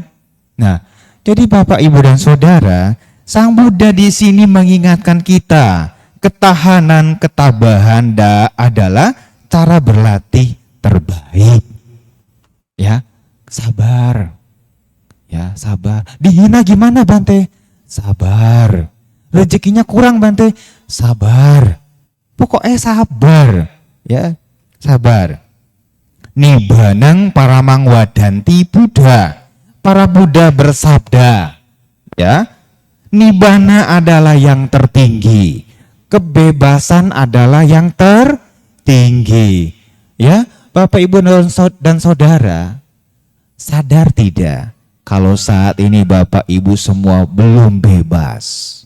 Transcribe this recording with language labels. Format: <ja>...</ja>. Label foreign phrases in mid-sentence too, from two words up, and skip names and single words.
<id>Nah, jadi Bapak, Ibu dan Saudara, Sang Buddha di sini mengingatkan kita, ketahanan, ketabahan adalah cara berlatih terbaik. Ya. Sabar. Ya, sabar. Dihina gimana Bante? Sabar. Rezekinya kurang Bante? Sabar. Pokoknya sabar. Ya, sabar.</id> <pi>Nibbanang paramang wadanti Buddha.</pi> <id>Para Buddha bersabda, ya. Nibbana adalah yang tertinggi. Kebebasan adalah yang tertinggi. Ya, Bapak, Ibu dan Saudara, sadar tidak kalau saat ini Bapak Ibu semua belum bebas?</id>